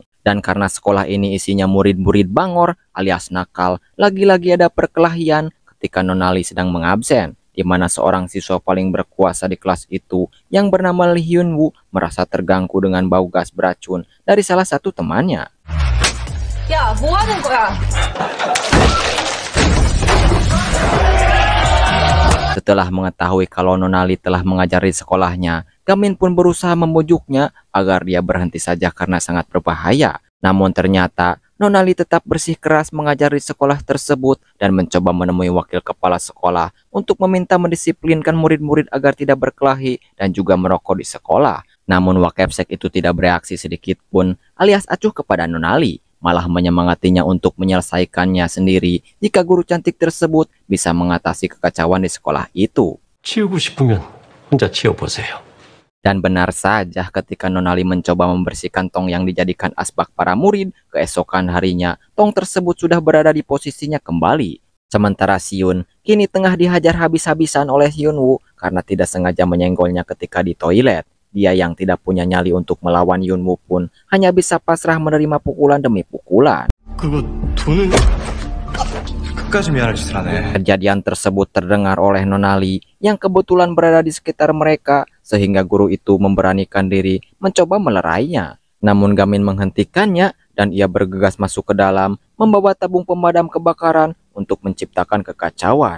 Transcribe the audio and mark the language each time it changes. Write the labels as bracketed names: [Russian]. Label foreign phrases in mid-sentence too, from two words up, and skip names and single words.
[Indonesian] Dan karena sekolah ini isinya murid-murid bangor alias nakal, lagi-lagi ada perkelahian ketika Nona Lee sedang mengabsen, di mana seorang siswa paling berkuasa di kelas itu yang bernama Lee Hyun-woo merasa terganggu dengan bau gas beracun dari salah satu temannya. [Korean] 야, 뭐 하는 거야? [Indonesian] Setelah mengetahui kalau Nona Lee telah mengajar di sekolahnya, Gamin pun berusaha membujuknya agar dia berhenti saja karena sangat berbahaya. Namun ternyata Nona Lee tetap bersikeras mengajar di sekolah tersebut dan mencoba menemui wakil kepala sekolah untuk meminta mendisiplinkan murid-murid agar tidak berkelahi dan juga merokok di sekolah. Namun Wakepsek itu tidak bereaksi sedikit pun alias acuh kepada Nona Lee, malah menyemangatinya untuk menyelesaikannya sendiri jika guru cantik tersebut bisa mengatasi kekacauan di sekolah itu. [Korean] 치우고 싶으면 혼자 치워보세요. [Indonesian] Dan benar saja ketika Nonali mencoba membersihkan tong yang dijadikan asbak para murid, keesokan harinya tong tersebut sudah berada di posisinya kembali. Sementara Siun kini tengah dihajar habis-habisan oleh Yunwoo karena tidak sengaja menyenggolnya ketika di toilet. Dia yang tidak punya nyali untuk melawan Yunwoo pun hanya bisa pasrah menerima pukulan demi pukulan. [Korean] 그거 돈은 끝까지 미안할 짓을 하네. [Indonesian] Kejadian tersebut terdengar oleh Nonali yang kebetulan berada di sekitar mereka, sehingga guru itu memberanikan diri mencoba melerainya. Namun Gamin menghentikannya dan ia bergegas masuk ke dalam membawa tabung pemadam kebakaran untuk menciptakan kekacauan.